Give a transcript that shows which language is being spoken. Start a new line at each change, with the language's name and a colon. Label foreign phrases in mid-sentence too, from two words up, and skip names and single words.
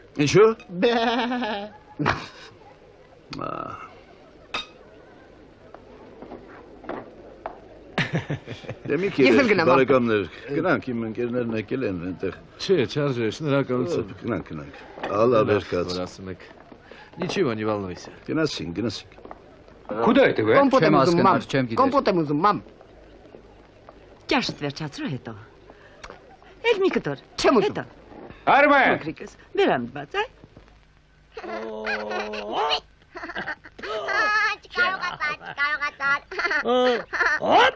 Armenian: Ինչու։ Դե մի քիչ բարեկամներ, գնանք իմ ընկերներն եկել են այնտեղ։ Չէ, չարժե, շնորհակալություն։ Գնանք։ Ալլա վերկաց։ Որ ասում եք։
Russian: Ничего, не волнуйся։
Armenian: Գնացինք։
Russian: Куда это вы?
Armenian: Կոմպոտ եմ ուզում, մամ։ չեմ գիտեր։ Կոմպոտ եմ ուզում, մամ։ Ճաշդ վերջացրու հետո։ Էլ մի կտոր։ Չեմ ուզում։ Հետո։ Արմեն! Փոքրիկս, բերանդ բաց, Հոպ։